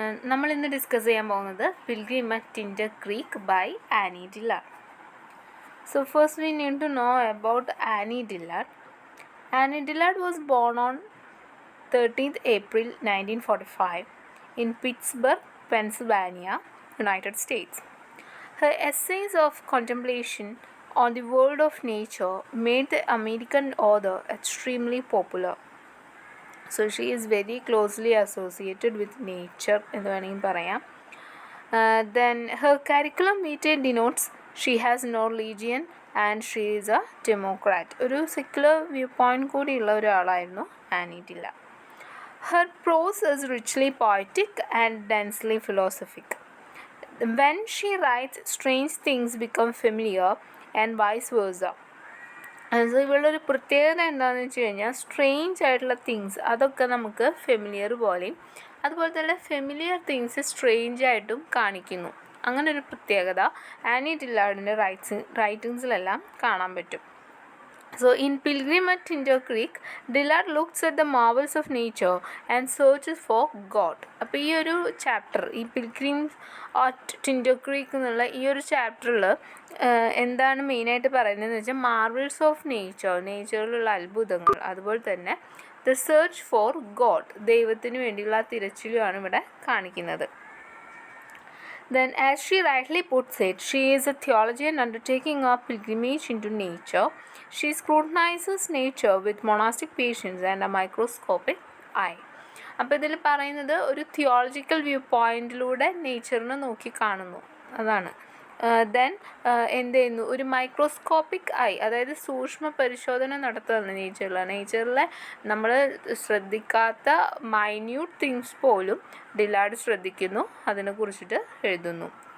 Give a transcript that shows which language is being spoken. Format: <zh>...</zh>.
<ml>നമ്മൾ ഇന്ന് ഡിസ്കസ് ചെയ്യാൻ പോകുന്നത് pilgrim at Tinder creek by Annie ഡില്ലാർഡ്.</ml> <en>So first we need to know about Annie Dillard. Annie Dillard was born on 13th April 1945 in Pittsburgh, Pennsylvania, United States. Her essays of contemplation on the world of nature made the American author extremely popular. So she is very closely associated with nature</en> <ml>എന്ന് വേണമെങ്കിൽ പറയാം.</ml> <en>Then her curriculum vitae denotes she has no religion and she is a democrat.</en> <ml>ഒരു secular view point കൂടിയുള്ള ഒരാളായിരുന്നു Annie ഡില്ലാർഡ്.</ml> <en>Her prose is richly poetic and densely philosophic. When she writes, strange things become familiar and vice versa.</en> <ml>അത് ഇവളുടെ ഒരു പ്രത്യേകത എന്താണെന്ന് വെച്ച് കഴിഞ്ഞാൽ സ്ട്രേഞ്ച് ആയിട്ടുള്ള തിങ്സ് അതൊക്കെ നമുക്ക് ഫെമിലിയർ പോലെയും അതുപോലെ തന്നെ ഫെമിലിയർ തിങ്സ് സ്ട്രേഞ്ച് ആയിട്ടും കാണിക്കുന്നു. അങ്ങനെ ഒരു പ്രത്യേകത ആനി ഡില്ലാർഡിൻ്റെ റൈറ്റിങ്സിലെല്ലാം കാണാൻ പറ്റും.</ml> <en>So in Pilgrim at Tinder Creek, Dillard looks at the marvels of nature and searches for God.</en> <ml>അപ്പോൾ ഈ ഒരു ചാപ്റ്റർ, ഈ പിൽഗ്രിം അറ്റ് ടിൻഡർ ക്രീക്ക് എന്നുള്ള ഈ ഒരു ചാപ്റ്ററിൽ എന്താണ് മെയിനായിട്ട് പറയുന്നതെന്ന് വെച്ചാൽ മാർവൽസ് ഓഫ് നേച്ചറിലുള്ള അത്ഭുതങ്ങൾ, അതുപോലെ തന്നെ</ml> <en>the search for God,</en> <ml>ദൈവത്തിന് വേണ്ടിയുള്ള ആ തിരച്ചിലുമാണ് ഇവിടെ കാണിക്കുന്നത്.</ml> <en>Then, as she rightly puts it, she is a theologian undertaking a pilgrimage into nature. She scrutinizes nature with monastic patience and a microscopic eye.</en> <ml>അപ്പോൾ ഇതിൽ പറയുന്നത് ഒരു തിയോളജിക്കൽ വ്യൂ പോയിന്റിലൂടെ നേച്ചറിനെ നോക്കി കാണുന്നു, അതാണ്. ദെൻ എന്ത് ചെയ്യുന്നു, ഒരു മൈക്രോസ്കോപ്പിക് ഐ, അതായത് സൂക്ഷ്മ പരിശോധന നടത്തുകയാണ് നേച്ചറിലെ നമ്മൾ ശ്രദ്ധിക്കാത്ത മൈന്യൂട്ട് തിങ്സ് പോലും ഡില്ലാർഡ് ശ്രദ്ധിക്കുന്നു, അതിനെക്കുറിച്ചിട്ട് എഴുതുന്നു.</ml>